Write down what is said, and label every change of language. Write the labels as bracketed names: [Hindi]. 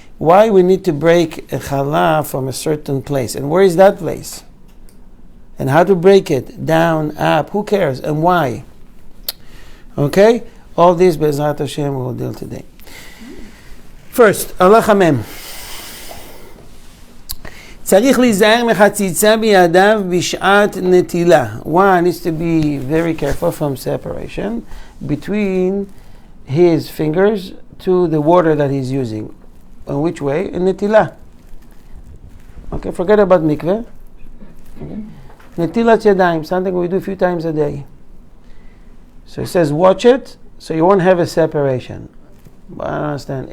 [English] Why we need to break a challah from a certain place? And where is that place? And how to break it? Down, up, who cares? And why? Okay? All this, [Hebrew] Be'ezrat Hashem, [English] we will deal today. First, Allah Hamem. [Hebrew] צריך להיזהר מחציצה בידיו בשעת נטילה. [English] One needs to be very careful from separation between his fingers to the water that he's using. In which way? In netilah. Okay, forget about mikveh. Okay. Netilat yadayim, something we do a few times a day. So it says watch it, so you won't have a separation. But I don't understand.